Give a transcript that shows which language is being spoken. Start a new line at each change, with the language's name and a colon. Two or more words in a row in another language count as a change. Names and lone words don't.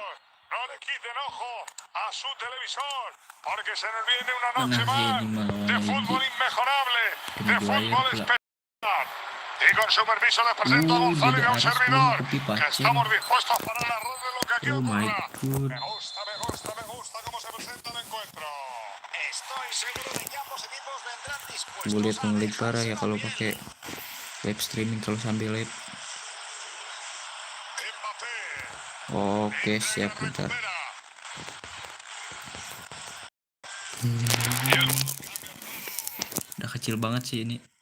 Spanish: No le quiten ojo a su televisor, porque se nos viene una noche más de fútbol inmejorable, de fútbol espectacular. Y con su permiso les presento a Gonzalo y a un servidor, que estamos dispuestos para narrar de lo que aquí ocurra. Me gusta cómo se presenta el encuentro. Estoy seguro de que ambos equipos vendrán dispuestos.
Indonesian: Gue liat ngelag parah ya kalau pakai
English: live streaming
Indonesian: kalau sambil live. Oke, siap bentar. Udah kecil banget sih ini.